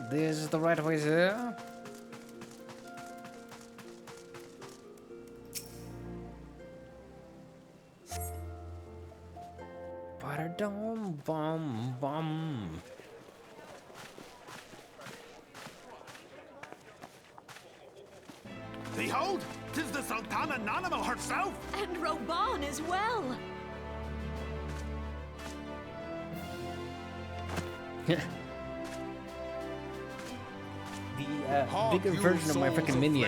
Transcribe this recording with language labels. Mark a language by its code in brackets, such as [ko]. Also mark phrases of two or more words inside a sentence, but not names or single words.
[en] This is the right way, sir. Ba-da-dum, bum, bum. Behold, 'tis the Sultana Nanimal herself! And Roban as well. The bigger version of my freaking minion.